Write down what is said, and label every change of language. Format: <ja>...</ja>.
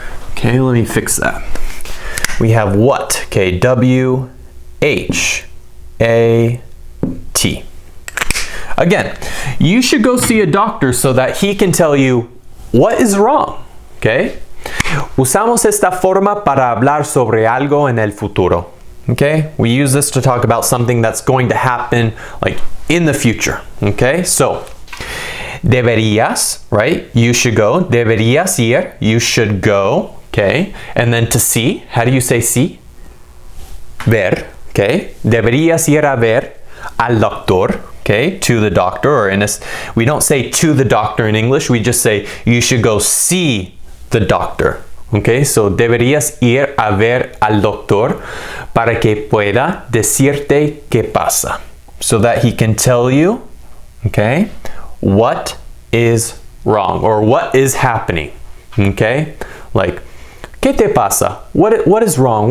<en>Okay, let me fix that. We have what, okay, W-H-A-T. Again, you should go see a doctor so that he can tell you what is wrong, okay?</en> <es>Usamos esta forma para hablar sobre algo en el futuro, okay?</es> <en>We use this to talk about something that's going to happen, like, in the future, okay? So, deberías, right? You should go.</en> <es>Deberías ir.</es> <en>You should go, okay? And then to see, how do you say see? Ver, okay?</en> <es>Deberías ir a ver al doctor,</es> <en>okay, to the doctor, or we don't say to the doctor in English, we just say you should go see the doctor.</en> <es>Okay, so deberías ir a ver al doctor para que pueda decirte qué pasa.</es> <en>So that he can tell you, okay, what is wrong or what is happening. Okay, like,</en> <es>¿qué te pasa?</es> <en>What is wrong?</en>